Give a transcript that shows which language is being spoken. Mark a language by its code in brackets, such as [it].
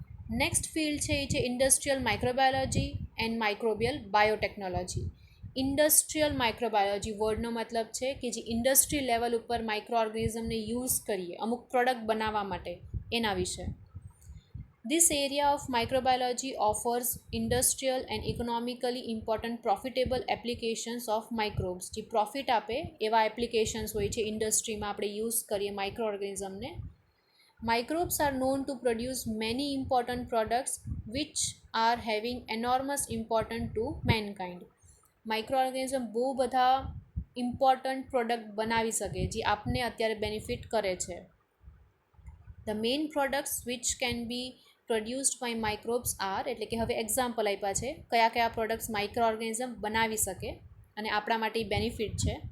[gu] Next field છે એ છે industrial microbiology and microbial biotechnology. Industrial microbiology વર્ડનો મતલબ છે કે જે ઇન્ડસ્ટ્રી લેવલ ઉપર માઇક્રો ઓર્ગેનિઝમને યુઝ કરીએ અમુક પ્રોડક્ટ બનાવવા માટે, એના વિશે. [en] This area of microbiology offers industrial and economically important profitable applications of microbes. [gu] જે પ્રોફિટ આપે એવા એપ્લિકેશન્સ હોય છે ઇન્ડસ્ટ્રીમાં આપણે યુઝ કરીએ micro ઓર્ગેનિઝમને. [en] Microbes are known to produce many important products which are having enormous importance to mankind. [gu] Micro organism બહુ બધા ઇમ્પોર્ટન્ટ પ્રોડક્ટ બનાવી શકે જે આપને અત્યારે બેનિફિટ કરે છે. [en] The main products which can be produced by microbes are, [gu] એટલે કે હવે એક્ઝામ્પલ આપ્યા છે કયા કયા પ્રોડક્ટ્સ માઇક્રો ઓર્ગેનિઝમ બનાવી શકે અને આપણા માટે બેનિફિટ છે.